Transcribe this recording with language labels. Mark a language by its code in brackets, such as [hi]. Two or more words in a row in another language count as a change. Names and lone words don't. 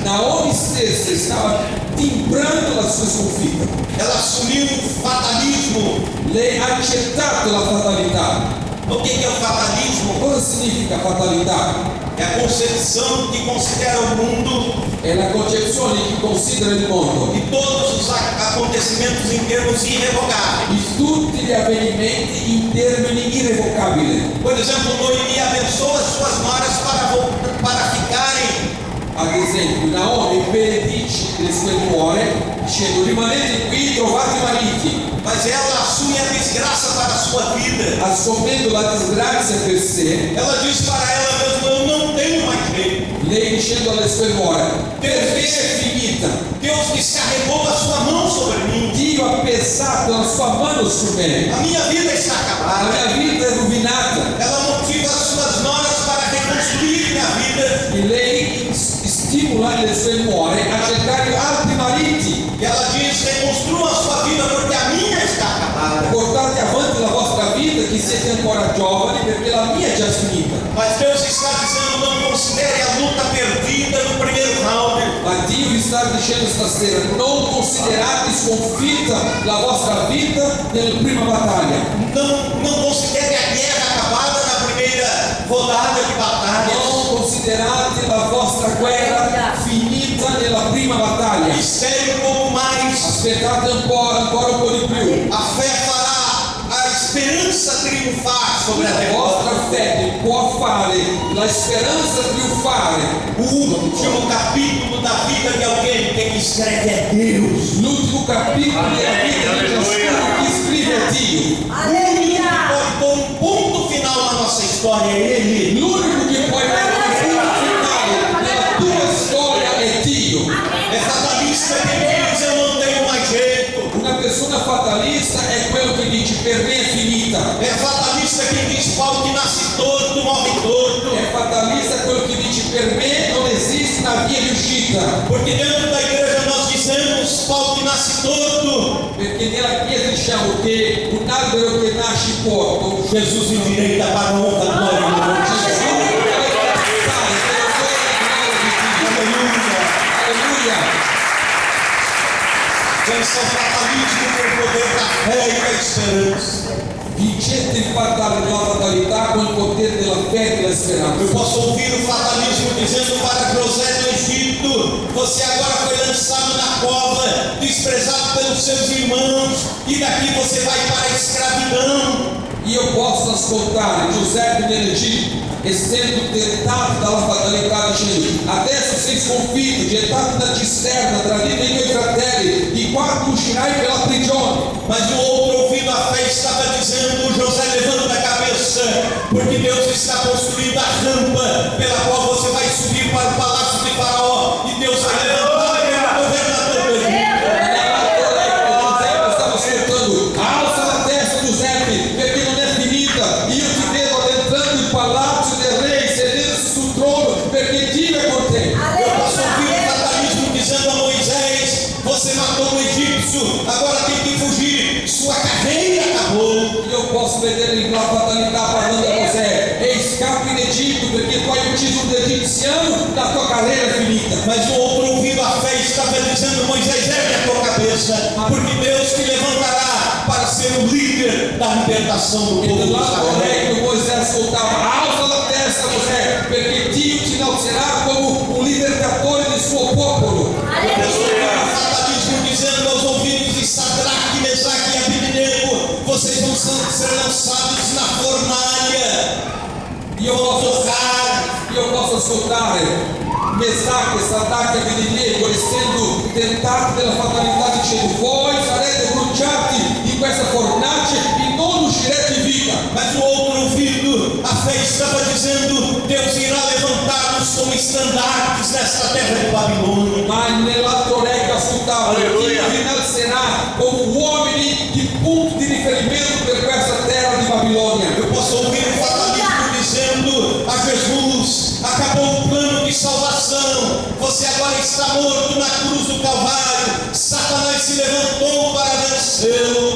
[it] Naomi stessa stava timbrando la sua sconfitta. [pt] Ela assumiu o fatalismo. [it] Lei ha accettato la fatalità. [pt] O que é o fatalismo? [it] Cosa significa fatalità? [pt] É a concepção que considera o mundo [it] È la concezione di chi considera il mondo, [pt] e todos os acontecimentos em termos irrevogáveis. [it] di tutti gli avvenimenti in termini irrevocabili. [pt] Por exemplo, Noemi abençoa as suas noras para ficarem. [it] Ad esempio, Naomi benedice le sue nuore dicendo: rimanete qui, trovate mariti, [pt] Mas ela assume a desgraça para a sua vida. [it] assumendo la disgrazia per sé. [pt] Ela diz para ela mesma: eu não tenho mais jeito. [it] Lei dicendo alle sue nuore: per me è finita, [pt] Deus descarregou a sua mão sobre mim. [it] Dio ha pesato la sua mano su me, [pt] A minha vida está [it] la [pt] acabada. [it] mia vita è rovinata. [pt] Ela motiva as suas noras para reconstruir minha vida. [it] E lei stimola le sue nuore a cercare altri mariti. [pt] E ela diz: reconstrua a sua vida porque a minha está acabada. [it] Portate avanti la vostra vita, che siete ancora giovani, perché la mia è già finita. [pt] Mas Deus está dizendo: não considere a luta perdida no primeiro round. [it] Ma Dio vi sta dicendo stasera: non considerate sconfitta la vostra vita nella prima battaglia. [pt] Não considere a guerra acabada na primeira rodada de batalha. [it] Non considerate la vostra guerra finita nella prima battaglia. [pt] Espere um pouco mais. [it] Aspettate ancora un po' di più. [pt] A fé fará a esperança triunfar sobre a [it] La [pt] derrota. [it] vostra fede può fare la speranza trionfare. [pt] O último capítulo da vida de alguém quem escreve é Deus. [it] L'ultimo capitolo della vita di ciascuno che scrive a Dio. [pt] O único que pode pôr um ponto final na nossa história é Ele. [it] L'unico che può mettere un punto finale nella tua storia è Dio. [pt] É fatalista quem diz: eu não tenho mais jeito. [it] Una persona fatalista è quello che dice: per me è finita. [pt] É fatalista quem diz: pau que nasce torto, morre torto. [it] È fatalista quello che dice: per me non esiste una via di uscita. [pt] Porque dentro da igreja nós dizemos: pau que nasce torto, [it] Perché nella Chiesa diciamo che un albero che nasce corto, [pt] Jesus endireita para a honra, glória e louvor de Jesus. Aleluia. [it] Alleluia. [pt] Vença o fatalismo com o poder da fé e da esperança. [it] Vincete la fatalità con il potere della fede e della speranza. [pt] Eu posso ouvir o fatalismo dizendo para José do Egito: você agora foi lançado na cova, desprezado pelos seus irmãos, e daqui você vai para a escravidão. [it] Io posso ascoltare Giuseppe nell'Egitto, essendo tentato dalla fatalità, dicendo: adesso sei sconfitto, gettato da cisterna, tradito dai tuoi fratelli, di e quando uscirai pela prigione. [pt] Mas no outro ouvido a fé estava dizendo: José, levanta a cabeça, porque Deus está construindo a rampa pela qual você vai subir para o palácio de Faraó, e Deus vai levantar o governador do Egito. [it] Stava ascoltando, alza la testa Giuseppe, perché non è finita. Io ti vedo adentrando il palazzo del re, sedendosi sul trono, perché Dio è con te. [pt] Eu posso ouvir o fatalismo dizendo a Moisés: você matou um egípcio, agora tem que fugir, sua carreira acabou. [it] Io posso vedere la fatalità parlando a Mosè, e scappi in Egitto perché tu hai ucciso un egiziano, la tua carriera è finita. [pt] Mas no outro ouvido a fé estava dizendo: Moisés, ergue a tua cabeça, porque Deus te levantará para ser o líder da libertação do [it] E [pt] povo de [it] dall'altro [pt] Israel. [it] orecchio Mosè ascoltava, alza la testa Mosè, perché Dio ti innalzerà come un libertatore del suo popolo. [pt] Eu posso ouvir o fatalismo dizendo aos ouvidos de Sadraque, Mesaque e Abednego: vocês vão ser lançados na fornalha. [it] Io posso ascoltare Mesaque, Sadraque e Abednego essendo tentati della fatalità dicendo, voi sarete bruciati in questa fornace e non uscirete in vita. [pt] Mas no outro ouvido a fé estava dizendo: Deus irá levantá-los como estandartes nesta terra de Babilônia. [it] Ma nell'altro orecchio ascoltava, Dio vi innalzerà come uomini di punto di riferimento per questa terra di Babilonia. [pt] Eu posso ouvir o fatalismo dizendo a Jesus: acabou o plano de salvação, você agora está morto na cruz do Calvário, Satanás se levantou para vencê-lo.